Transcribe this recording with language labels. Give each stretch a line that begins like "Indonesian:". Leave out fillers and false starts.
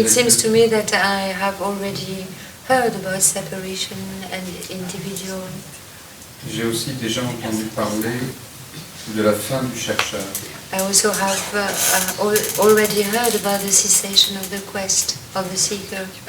English: It seems to me that I have already heard about separation and individual.
French: J'ai aussi déjà entendu parler de la fin du chercheur.
English: I also have already heard about the cessation of the quest of the seeker.